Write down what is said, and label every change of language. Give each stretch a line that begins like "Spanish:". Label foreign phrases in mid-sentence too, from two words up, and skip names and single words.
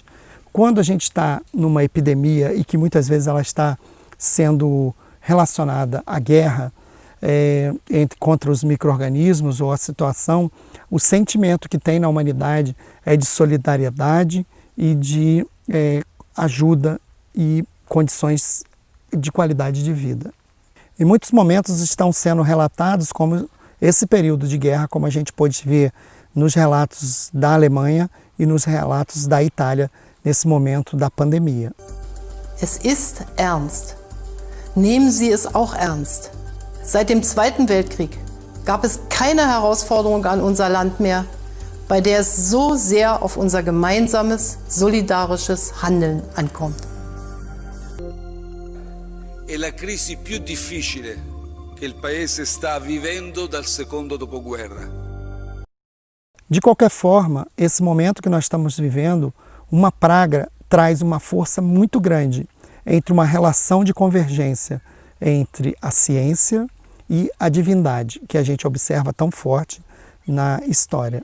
Portuguese: Quando a gente está numa epidemia e que muitas vezes ela está sendo relacionada à guerra contra os micro-organismos ou a situação, o sentimento que tem na humanidade é de solidariedade e de ajuda e condições de qualidade de vida. Em muitos momentos estão sendo relatados como esse período de guerra, como a gente pôde ver nos relatos da Alemanha e nos relatos da Itália nesse momento da pandemia.
German: Es ist ernst. Nehmen Sie es auch ernst. Seit dem Zweiten Weltkrieg gab es keine Herausforderung an unser Land mehr, bei der es so sehr auf unser gemeinsames, solidarisches Handeln ankommt.
Italian: È la crisi più difficile che il Paese sta vivendo dal secondo dopoguerra.
Portuguese: De qualquer forma, esse momento que nós estamos vivendo, uma praga traz uma força muito grande entre uma relação de convergência entre a ciência e a divindade, que a gente observa tão forte na história.